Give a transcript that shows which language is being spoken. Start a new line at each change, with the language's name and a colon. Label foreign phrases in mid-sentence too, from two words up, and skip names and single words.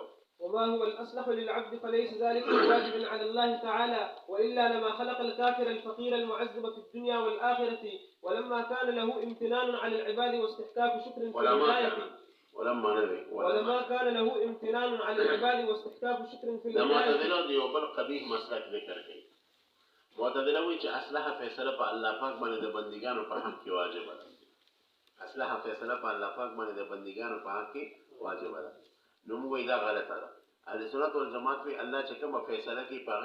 Arabic: وما هو الأصلح للعبد فليس ذلك بواجب على الله تعالى وإلا لما خلق الكافر الفقير المعذب في الدنيا والآخرة ولما كان له امتنان على العباد واستحقاق شكر في الهداية ولما كان له امتنان على العباد واستحقاق شكر في الهداية
Pashto: معتزله دی او بل قبیح مسلک ذکر کوي معتزله وی چې اصلح فیصله په الله پاک باندې د بندګانو په حق کې واجب ده اصلح فیصله په الله پاک باندې د بندګانو په حق کې واجب ده نو موږ دا غلطه ده
Arabic: اهل سنت والجماعت
Pashto: وی الله چې کوم فیصله کوي په